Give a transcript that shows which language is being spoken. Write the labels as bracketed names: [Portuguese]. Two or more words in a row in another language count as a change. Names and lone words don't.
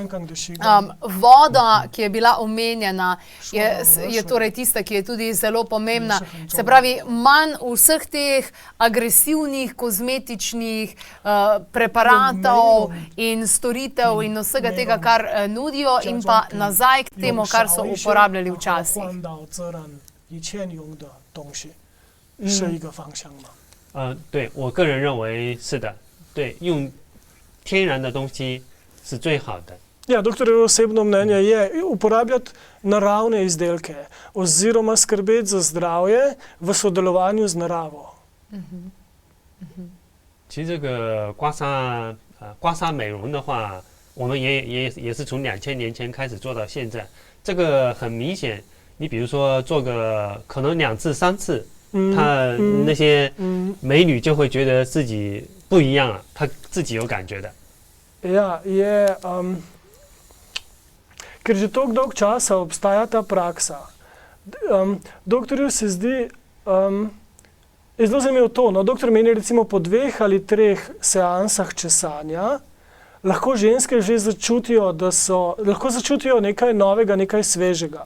[Slovenian] Voda, ki je bila omenjena, je torej tista, ki je tudi zelo pomembna. Se pravi, manj vseh teh agresivnih, kozmetičnih preparatov in storitev in vsega tega, kar nudijo in pa nazaj k temu, kar so uporabljali včasih. [Chinese] 以前用的东西是一个方向吗？对，我个人认为是的，对，用天然的东西是最好的。 [Slovenian] Ja, doktorjevo osebno mnenje je uporabljati naravne izdelke oziroma skrbeti za zdravje v sodelovanju z naravo. [Chinese] 其实这个刮痧美容的话，我们也是从2000年前开始做到现在，这个很明显。你比如说做个可能2次3次，她那些美女就会觉得自己不一样了，她自己有感觉的。 [Slovenian] Ja, je, ker že toliko dolgo časa obstaja ta praksa. Doktorju se zdi, je zelo zanimivo to, no, doktor meni recimo po 2 ali 3 seansah česanja, lahko ženske že začutijo, lahko začutijo nekaj novega, nekaj svežega.